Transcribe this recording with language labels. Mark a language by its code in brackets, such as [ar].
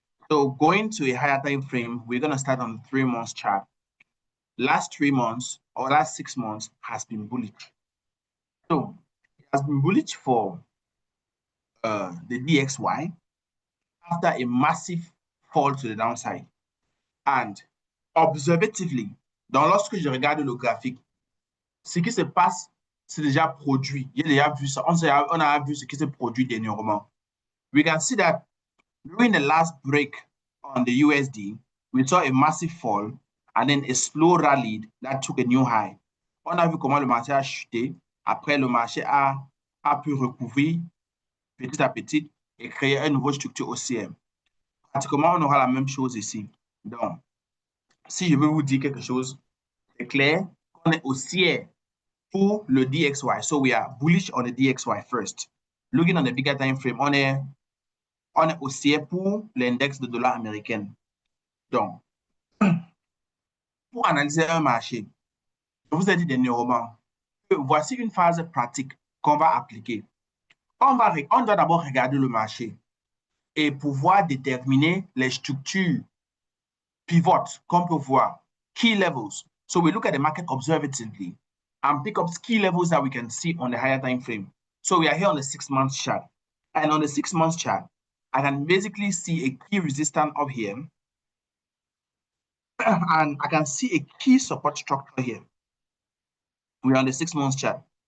[en] So going to a higher time frame, we're going to start on 3 months chart. Last 3 months or last 6 months has been bullish. So it has been bullish for the DXY after a massive fall to the downside. And observatively, [fr] dans lorsque je regarde le graphique, ce qui se passe, c'est déjà produit. Il y a déjà vu ça. On a vu ce qui se produit dernièrement. [en] We can see that during the last break on the USD, we saw a massive fall and then a slow rally that took a new high. [fr] On a vu comment le marché a chuté. Après, le marché a pu recouvrir petit à petit et créer une nouvelle structure haussière. Pratiquement, on aura la même chose ici. Donc, si je veux vous dire quelque chose, c'est clair qu'on est haussière pour le DXY. [en] So we are bullish on the DXY first. Looking on the bigger time frame, [fr] on est haussière pour l'index de dollar américain. Donc, pour analyser un marché, je vous ai dit dernièrement que voici une phase pratique qu'on va appliquer. On doit d'abord regarder le marché et pouvoir déterminer les structures pivotes qu'on peut voir, key levels. [en] So we look at the market observatively and pick up key levels that we can see on the higher time frame. So we are here on the 6 month chart. And on the 6 month chart, I can basically see a key resistance up here. And I can see a key support structure here. We're on the 6 month chart.